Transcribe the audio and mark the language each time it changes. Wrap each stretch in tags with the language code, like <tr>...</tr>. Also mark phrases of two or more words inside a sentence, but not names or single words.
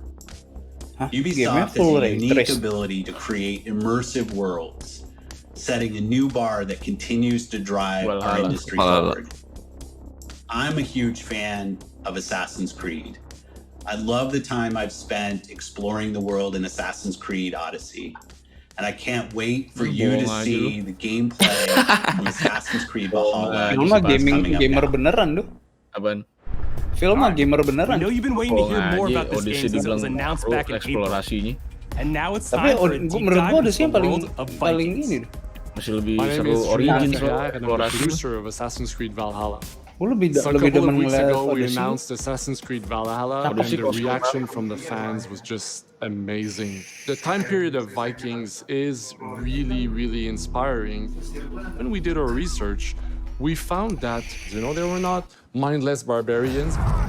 <en>Ubisoft has a unique ability to create immersive worlds, setting a new bar that continues to drive our industry forward. I'm a huge fan of Assassin's Creed. I love the time I've spent exploring the world in Assassin's Creed Odyssey. And I can't wait for you to see the gameplay from Assassin's Creed Valhalla.</en> <id>Film mah gamer beneran tuh. Apaan? Film mah gamer beneran.</id> <en>I know you've been waiting to hear more about this game since it was announced back in April. And now it's time for a deep dive into the world of Vikings.</en> <id>Masih lebih seru Origins</id> <en>and I'm the producer of Assassin's Creed Valhalla. So a couple of weeks ago, we announced Assassin's Creed Valhalla, and the reaction from the fans was just amazing. The time period of Vikings is really, really inspiring. When we did our research, we found that, they were not mindless barbarians.</en>